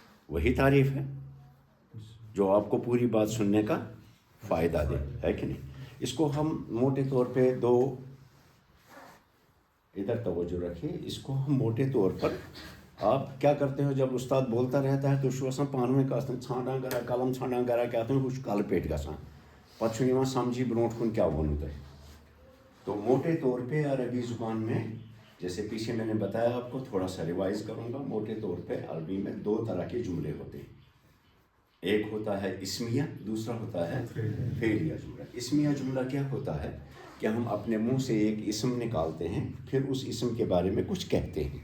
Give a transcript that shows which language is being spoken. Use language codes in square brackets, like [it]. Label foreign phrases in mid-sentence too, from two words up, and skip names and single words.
[ur] وہی تعریف جو آپ کو پوری بات سننے کا فائدہ دے، ہے کہ نہیں؟ اس کو ہم موٹے طور پہ ادھر توجہ رکھیے، اس کو ہم موٹے طور پر آپ کیا کرتے ہو جب استاد بولتا رہتا ہے تو [ks] چھُ آسان پانوٕنۍ کَتھ ژھانٛڈان کران قلم ژھانٛڈان کران کیٛاہ تام ہُہ چھُ کَلہٕ پیٚٹھۍ گژھان، پتہٕ چھُنہٕ یِوان سمجھی برونٛٹھ کُن کیا ووٚنوٕ تۄہہِ۔ [ur] تو موٹے طور پہ عربی زبان میں جیسے پیچھے میں نے بتایا آپ کو، تھوڑا سا ریوائز کروں گا، موٹے طور پہ عربی میں دو طرح کے جملے ہوتے ہیں، ایک ہوتا ہے اسمیہ، دوسرا ہوتا ہے فعلیہ جملہ۔ اسمیہ جملہ کیا ہوتا ہے کہ ہم اپنے منہ سے ایک اسم نکالتے ہیں، پھر اس اسم کے بارے میں کچھ کہتے ہیں۔